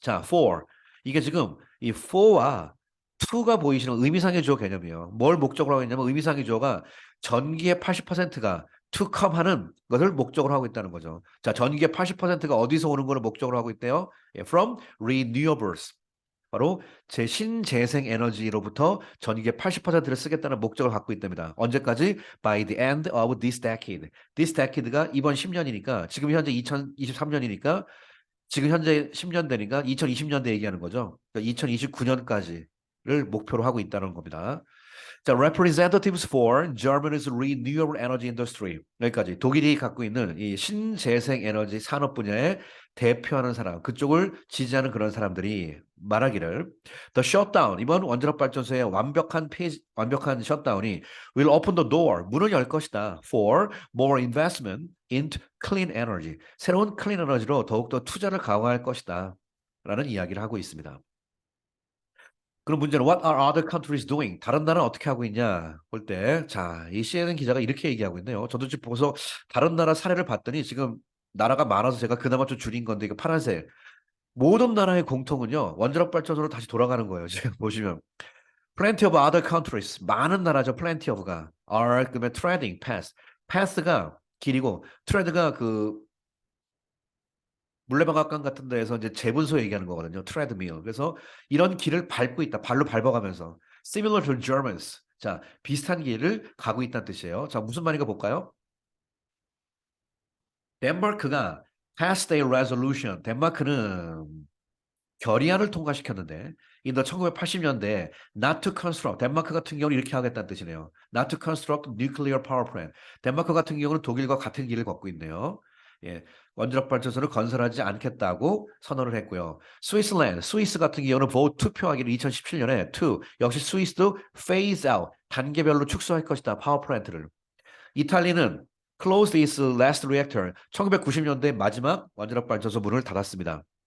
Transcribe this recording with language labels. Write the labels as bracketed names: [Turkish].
[Korean] 자, for. 이게 지금 이 for와 to가 보이시는 의미상의 주어 개념이에요. 뭘 목적으로 하고 있냐면 의미상의 주어가 전기의 80%가 to come 하는 것을 목적으로 하고 있다는 거죠. 자, 전기의 80%가 어디서 오는 것을 목적으로 하고 있대요? [English] From renewables. [Korean] 바로 신재생 에너지로부터 전기의 80%를 쓰겠다는 목적을 갖고 있답니다. 언제까지? [English] By the end of this decade. This decade [Korean] 가 이번 10년이니까 지금 현재 2023년이니까 지금 현재 10년 되니까 2020년대 얘기하는 거죠. 그러니까 2029년까지를 목표로 하고 있다는 겁니다. [English] 자, representatives for Germany's renewable energy industry. [Korean] 여기까지 독일이 갖고 있는 이 신재생 에너지 산업 분야에 대표하는 사람, 그쪽을 지지하는 그런 사람들이 말하기를 [English] The shutdown, [Korean] 이번 원자력 발전소의 완벽한 셧다운이 [English] will open the door, [Korean] 문을 열 것이다 [English] for more investment into clean energy. [Korean] 새로운 클린 에너지로 더욱더 투자를 강화할 것이다. 라는 이야기를 하고 있습니다. 그럼 문제는 [English] What are other countries doing? [Korean] 다른 나라는 어떻게 하고 있냐? 볼 때, 자, 이 CNN 기자가 이렇게 얘기하고 있네요. 저도 지금 보고서 다른 나라 사례를 봤더니 지금 나라가 많아서 제가 그나마 좀 줄인 건데 이거 파란색. 모든 나라의 공통은요. 원자력 발전소로 다시 돌아가는 거예요. 지금 보시면. [English] Plenty of other countries. [Korean] 많은 나라죠. [English] Plenty of [Korean] 가. [English] are [Korean] 그러면 [English] treading path. [Korean] path가 길이고 tread가 그 물레방앗간 같은 데에서 이제 재분소 얘기하는 거거든요. 트레드밀. 그래서 이런 길을 밟고 있다. 발로 밟아가면서 [English] similar to Germans. [Korean] 자, 비슷한 길을 가고 있다는 뜻이에요. 자, 무슨 말인가 볼까요? [English] 덴마크가 passed a resolution. [Korean] 덴마크는 결의안을 통과시켰는데 인도 1980년대 [English] not to construct [Korean] 덴마크 같은 경우는 이렇게 하겠다는 뜻이네요. [English] not to construct nuclear power plant. [Korean] 덴마크 같은 경우는 독일과 같은 길을 걷고 있네요. 예, 원자력 발전소를 건설하지 않겠다고 선언을 했고요. 스위스 같은 경우는 vote 투표하기를 2017년에 to 역시 스위스도 phase out 단계별로 축소할 것이다. 파워 플랜트를. 이탈리아는 [English] closed its last reactor [Korean] 1990년대 마지막 원자력 발전소 문을 닫았습니다.